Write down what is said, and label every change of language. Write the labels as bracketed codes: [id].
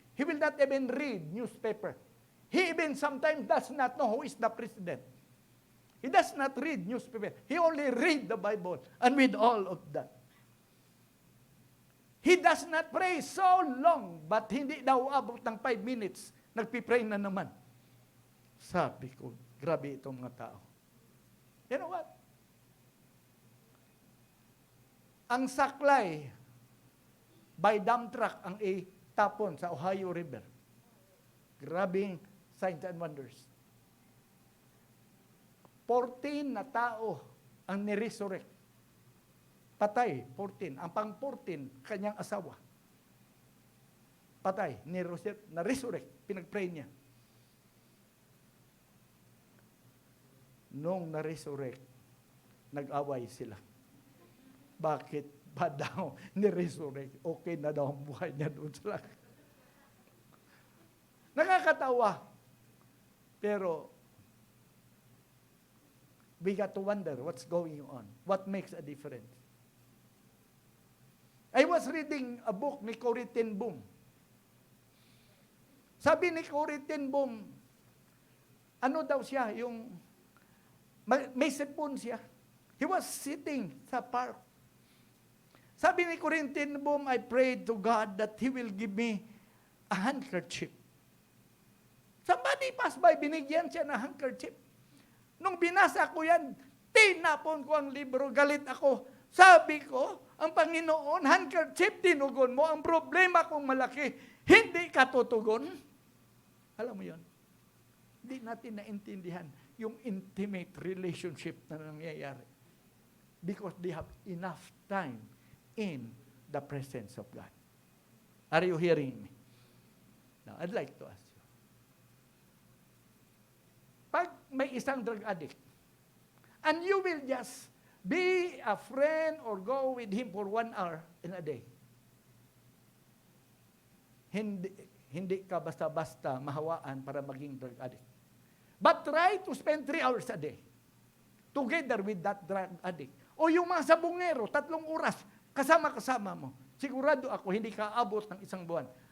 [en] He will not even read newspaper. He even sometimes does not know who is the president. He does not read newspaper. He only read the Bible. And with all of that, he does not pray so long, but [tl] hindi daw abot ng 5 minutes, nagpipray na naman. Sabi ko, grabe itong mga tao. [en] You know what? [tl] Ang saklay by dump truck ang itapon sa Ohio River. Grabing signs and wonders. 14 na tao ang niresurrect. Patay, 14. Ang pang-14, kanyang asawa. Patay, na-resurrect. Pinag-pray niya. Nung na-resurrect, nag-away sila. Bakit ba daw ni-resurrect? Okay na daw ang buhay niya doon sa langit. Nakakatawa. [en] Pero, we got to wonder what's going on. What makes a difference? I was reading a book ni Corrie ten Boom. [tl] Sabi ni Corrie ten Boom, ano daw siya, yung may sipon siya. [en] He was sitting sa park. [tl] Sabi ni [en] Corrie ten Boom, I prayed to God that He will give me a handkerchief. Somebody passed by, [tl] binigyan siya ng handkerchief. Nung binasa ko yan, tinapon ko ang libro, galit ako. Sabi ko, ang Panginoon, handkerchief, tinugon mo. Ang problema kong malaki, hindi ka tutugon. Alam mo yun? Hindi natin naintindihan yung intimate relationship na nangyayari. [en] Because they have enough time in the presence of God. Are you hearing me? Now, I'd like to ask you. [tl] Pag may isang [en] drug addict, and you will just be a friend or go with him for 1 hour in a day, [tl] hindi ka basta-basta mahawaan para maging drug addict. [en] But try to spend 3 hours a day together with that drug addict. [tl] O yung mga sabungero, 3 oras, kasama-kasama mo. Sigurado ako, hindi ka abot ng 1 buwan.